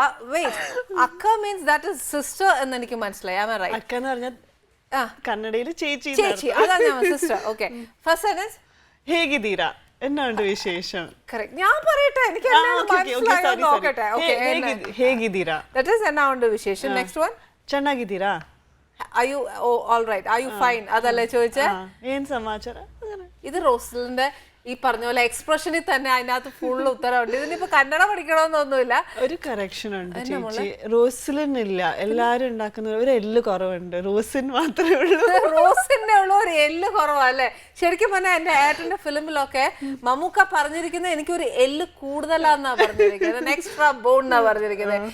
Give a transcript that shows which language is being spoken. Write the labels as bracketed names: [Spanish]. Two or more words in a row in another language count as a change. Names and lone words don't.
[English] wait, akka means that is sister [Malayalam] എന്ന് എനിക്ക് മനസ്സിലായി. [English] am I right? [Malayalam] അക്ക എന്ന് പറഞ്ഞാൽ കന്നഡയിൽ ചേച്ചി. ചേച്ചി, അതാ ഞാൻ സിസ്റ്റർ. [English] okay, first sentence [Malayalam] ಹೇಗಿದ್ದೀರಾ? എന്നാണ്ട് വിശേഷം? കറക്റ്റ്. ഞാൻ പറയട്ടെ, എനിക്ക് മനസ്സിലായോ നോക്കട്ടെ. ഓക്കെ, [Kannada] ಹೇಗಿದ್ದೀರಾ? [English] that is [Malayalam] എന്നാ ഉണ്ട് വിശേഷം. [English] next one, [Kannada] ಚೆನ್ನಾಗಿದ್ದೀರಾ? [English] are you all right? are you fine? [Malayalam] അതല്ലേ ചോദിച്ചേ. [Kannada] ಏನ್ ಸಮಾಚಾರ? [Malayalam] ഇത് റോസ്ലിന്റെ ഈ പറഞ്ഞ പോലെ എക്സ്പ്രഷനിൽ തന്നെ അതിനകത്ത് ഫുൾ ഉത്തരവുണ്ട്. ഇതിനിപ്പോ കന്നഡ പഠിക്കണമെന്നൊന്നുമില്ല. ഒരു കറക്ഷൻ ഉണ്ട് ചേച്ചി, റോസ്ലിൻ ഇല്ല. എല്ലാരും ഉണ്ടാക്കുന്ന ഒരു എല്ല് കുറവുണ്ട്, റോസിൻ മാത്രമേ ഉള്ളൂ. റോസിന്റെ ഉള്ള ഒരു എല്ല് കുറവല്ലേ. ശരിക്കും പറഞ്ഞാൽ എന്റെ ഏട്ടന്റെ ഫിലിമിലൊക്കെ മമ്മൂക്ക പറഞ്ഞിരിക്കുന്നത് എനിക്കൊരു എല്ല് കൂടുതലാന്നാ പറഞ്ഞിരിക്കുന്നത്, [English] extra bone [Malayalam] എന്നാ പറഞ്ഞിരിക്കുന്നത്.